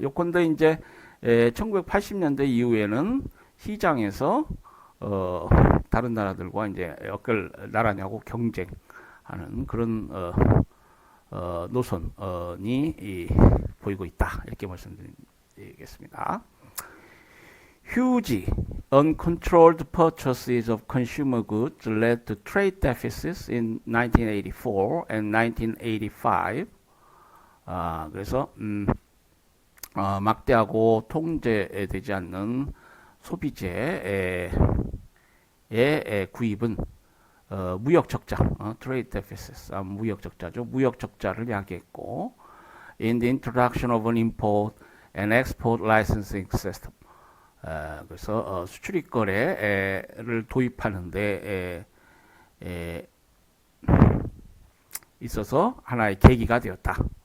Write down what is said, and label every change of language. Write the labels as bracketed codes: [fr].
[ko] 요컨대 이제 1980년대 이후에는 시장에서 다른 나라들과 이제 나라냐고 경쟁하는 그런 노선이 보이고 있다. 이렇게 말씀드리겠습니다. [en] Huge uncontrolled purchases of consumer goods led to trade deficits in 1984 and 1985. [ko] 그래서 막대하고 통제되지 않는 소비재의 구입은 무역 적자, trade deficits, 무역 적자죠. 무역 적자를 야기했고, [en] in the introduction of an import and export licensing system. [ko] 그래서 수출입 거래를 도입하는데 있어서 하나의 계기가 되었다.